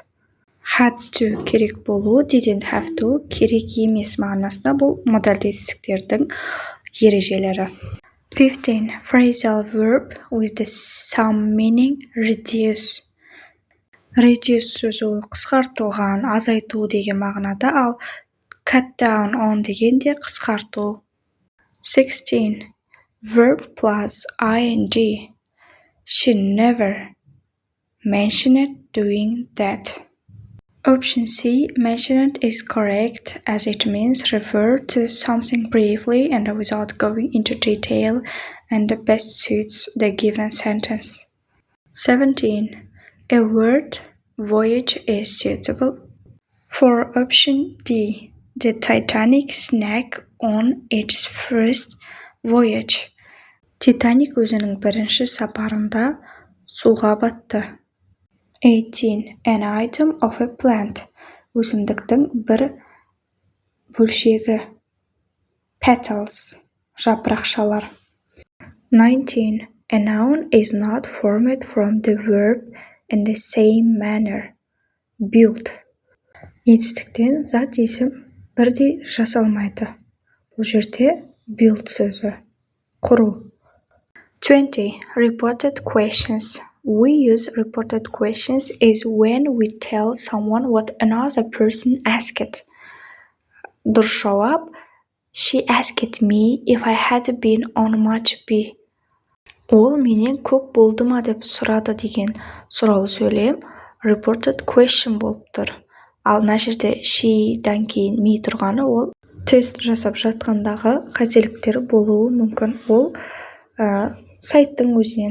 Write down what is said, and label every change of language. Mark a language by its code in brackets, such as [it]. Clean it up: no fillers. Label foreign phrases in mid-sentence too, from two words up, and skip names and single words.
[en] Had to [kk] керек болу, [en] didn't have to [kk] керек емес мағынасында. Бұл модальдестіктердің ережелері. 15. [en] Phrasal verb with the some meaning reduce. [kk] Reduce сөзі ол қысқартылған, азайту деген мағынада, ал [en] cut down on [kk] деген де қысқарту. 16. [en] Verb plus ing. She never mentioned doing that. Option C, mentioned is correct as it means refer to something briefly and without going into detail and best suits the given sentence. 17. A word voyage is suitable. For option D, the Titanic sank on its first voyage. [kk] Титаник өзінің бірінші сапарында суға батты. 18. [en] An item of a plant. [kk] Өсімдіктің бір бөлшегі. Petals. Жапырақшалар. 19. [en] A noun is not formed from the verb in the same manner. Build. [kk] Етістіктен зат есім бірдей жасалмайды. Бұл жерде build сөзі. Құру. 20. [en] Reported questions. We use reported questions is when we tell someone what another person asked. [kk] Дұрыс жауап. [en] She asked me if I had been on much be. [kk] Ол менен көп болды ма деп сұрады деген сұраулы сөйлем [en] reported question [kk] болып тұр. Ал мына жерде she-дан кейін me тұрғаны ол тест жасап жатқандағы қателіктер болуы мүмкін. Ол сайттың өзінен.